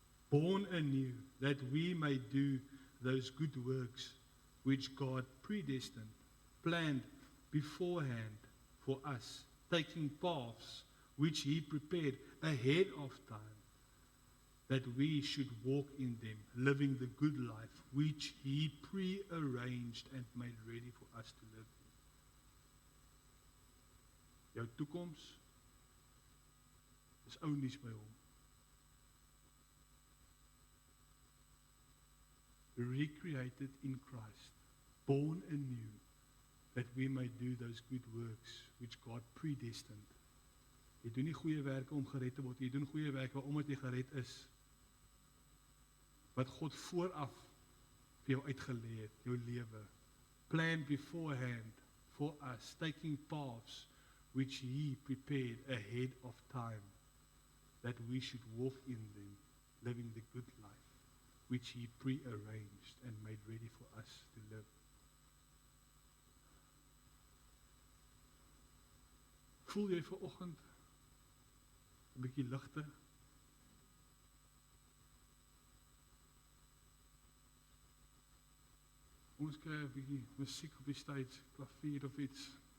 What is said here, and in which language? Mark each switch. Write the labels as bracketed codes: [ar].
[en] Born anew, that we may do those good works which God predestined, planned beforehand for us, taking paths which he prepared ahead of time, that we should walk in them, living the good life which he pre-arranged and made ready for us to live in. [af] Jou toekoms is ou nuus by hom. [en] Recreated in Christ, born anew, that we may do those good works which God predestined. [af] Jy doen nie goeie werke om gered te word, jy doen goeie werke omdat jy gered is. Wat God vooraf vir jou uitgelê het, jou lewe. [en] Planned beforehand for us, taking paths which he prepared ahead of time, that we should walk in them, living the good life, which he pre-arranged and made ready for us to live. [af] Voel jy vanoggend 'n bietjie ligte? Ons kry 'n bietjie musiek op die stage, klavier of iets.